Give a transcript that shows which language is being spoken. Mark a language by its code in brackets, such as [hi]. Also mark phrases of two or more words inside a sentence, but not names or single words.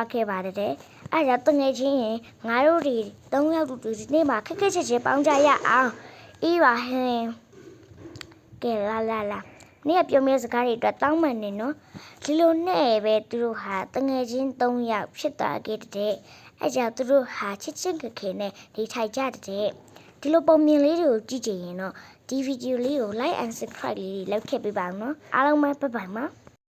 [my] ခဲ့ပါတယ်တဲ့အဲ့ဒါတငယ်ချင်းရင်ငါတို့တွေ၃ယောက်တူဒီနေ့မှာခက်ချစ်ပေါင်းကြရအောင်အေးပါဟင်ကဲလာနေ့ကပြောမယ့်စကားတွေအတွက်တောင်းမှန်နေနော်ဒီလိုနဲ့ပဲသူတို့ဟာတငယ်ချင်း၃ယောက်ဖြစ်သွားခဲ့တဲ့အဲ့ကြောင့်သူတို့ဟာချစ်ခက်နဲ့နေထိုင်ကြတဲ့ဒီလိုပုံမြင်လေးတွေကိုကြည့်ကြရင်တော့ဒီဗီဒီယိုလေးကို [en] like and subscribe [my] လေးလုပ်ခဲ့ပေးပါဦးနော်အားလုံးပဲဘိုင်ပါ